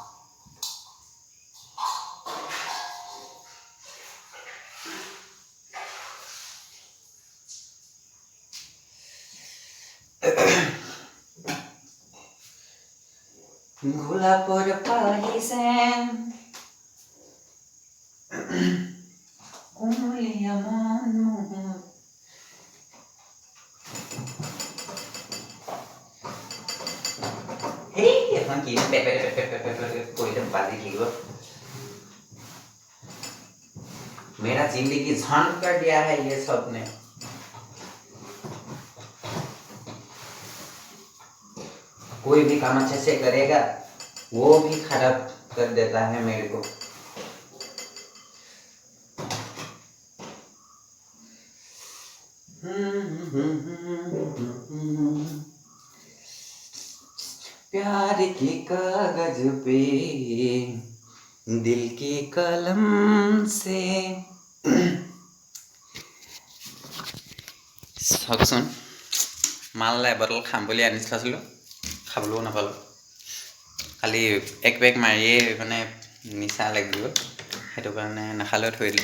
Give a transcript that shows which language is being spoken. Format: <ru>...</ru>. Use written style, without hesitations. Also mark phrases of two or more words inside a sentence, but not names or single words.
<as>গোলাপৰ পাহিছেন কুমলীয়া মন মোৰ। এই এখন কি পেপে কৰিলে বাজি থাকিব।</as> <hi>मेरा जिंदगी झंड कर दिया है ये सब ने। कोई भी काम अच्छे से करेगा वो भी खराब कर देता है मेरे को। प्यार के कागज पे दिल की कलम से</hi> <as>চাওকচোন মাল এবটল খাম বুলি আনি থৈছিলোঁ, খাবলৈও নাপালোঁ। খালি এক পেক মাৰিয়ে মানে নিচা লাগি গ'ল, সেইটো কাৰণে নাখালেও থৈ দিলোঁ।</as>